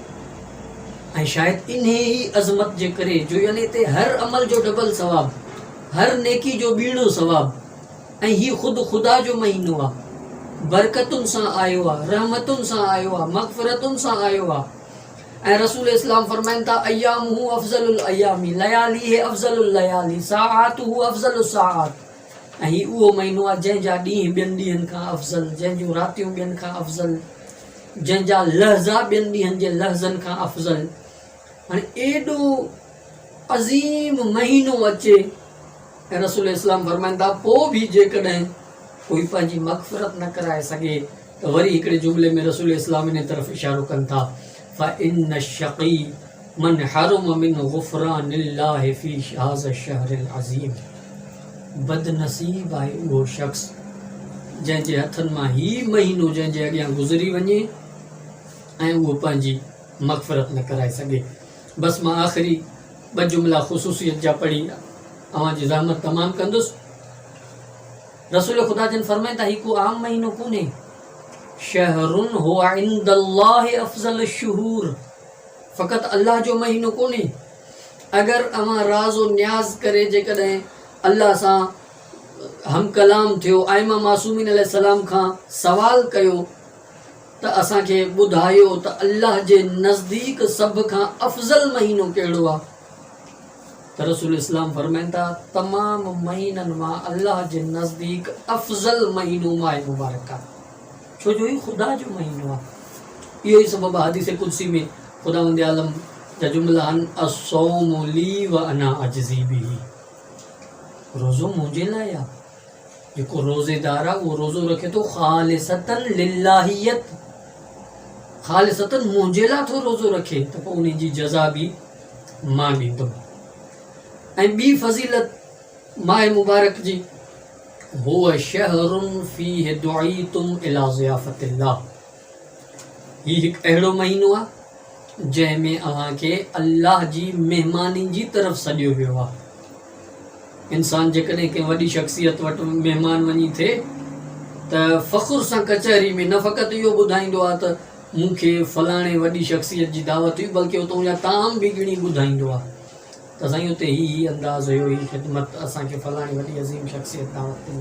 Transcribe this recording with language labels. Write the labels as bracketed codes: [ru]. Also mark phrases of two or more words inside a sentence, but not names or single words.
[sd] ऐं शायदि इन ई अज़मत जे करे जो यानी हिते हर अमल जो डबल सवाबु, हर नेकी जो ॿीणो सवाबु, ऐं हीउ ख़ुदि ख़ुदा जो महीनो आहे, बरकतुनि सां आयो आहे, रहमतुनि सां आयो आहे, मग़फ़िरतुनि सां आयो आहे। ऐं रसूल इस्लाम फरमाइनि था, [ar] أيامه أفضل الأيام، ليالي أفضل الليالي، ساعاته أفضل الساعات. [sd] ऐं हीउ उहो महीनो आहे जंहिंजा ॾींहं ॿियनि ॾींहंनि खां अफ़ज़ल, जंहिंजूं रातियूं ॿियनि खां अफ़ज़ल, जंहिंजा लहज़ा ॿियनि ॾींहंनि जे लहज़नि खां अफ़ज़ल। हाणे एॾो अज़ीम महीनो अचे ऐं रसूल इस्लाम फरमाइनि था, पोइ बि जेकॾहिं कोई पंहिंजी मग़फ़िरत न कराए सघे त वरी हिकिड़े जुमिले में रसूल इस्लाम इन तरफ़ इशारो कनि था, [ar] فإن الشقي من حرم من غفران الله في هذا الشهر العظيم. [sd] बदनसीब आहे उहो शख़्स जंहिंजे हथनि मां ही महीनो जंहिंजे अॻियां गुज़री वञे ऐं उहो पंहिंजी मग़फ़िरत न कराए सघे। बसि मां आख़िरी 2 जुमिला ख़ुसूसियत जा पढ़ी अव्हांजी ज़हमत तमामु कंदुसि। रसूल ख़ुदा जन फरमाइनि था, ही को आम महीनो कोन्हे, [ar] شهر هو عند الله أفضل الشهور, [sd] फ़क़ति अल्लाह जो महीनो कोन्हे। अगरि अव्हां राज़ो न्याज़ करे जेकॾहिं अल्लाह सां हम कलाम थियो, आइमा मासूमीन अलैहिस्सलाम खां सवाल कयो त असांखे ॿुधायो त अल्लाह जे नज़दीक सभ खां अफ़ज़ल महीनो कहिड़ो आहे, त रसूल इस्लाम फरमाइनि था, तमामु महीननि मां अल्लाह जे नज़दीक अफ़ज़ल महीनो माह मुबारक आहे, छो जो ही ख़ुदा जो महीनो आहे। इहो ई सबबु हदीस कुदसी में ख़ुदावंद आलम जा जुमिला आहिनि, [ar] الصوم لي وأنا أجزي به, [sd] रोज़ो मुंहिंजे लाइ आहे, जेको रोज़ेदार आहे उहो रोज़ो रखे थो ख़ालिसतन लिल्लाहियत, ख़ालिसतन मुंहिंजे लाइ थो रोज़ो रखे त पोइ उन जी जज़ा बि मां ॾींदुमि। ऐं ॿी फज़ीलत माह मुबारक जी, [ar] هو شهر فيه دعيتم إلى ضيافة الله, [sd] हीउ हिकु अहिड़ो महीनो आहे जंहिंमें अव्हांखे अल्लाह जी महिमानी जी तरफ़ सॾियो वियो आहे। इंसान जेकॾहिं कंहिं वॾी शख़्सियत वटि महिमान वञी थिए त फ़ख़ुर सां कचहरी में न फ़क़ति इहो ॿुधाईंदो आहे त मूंखे फलाणे वॾी शख़्सियत जी दावत हुई, बल्कि उतां जा ताम बि ॻणी ॿुधाईंदो आहे त त साईं उते ही अंदाज़ हुयो, ही ख़िदमत असांखे फलाणी वॾी अज़ीम शख़्सियत दावत ॾिनी।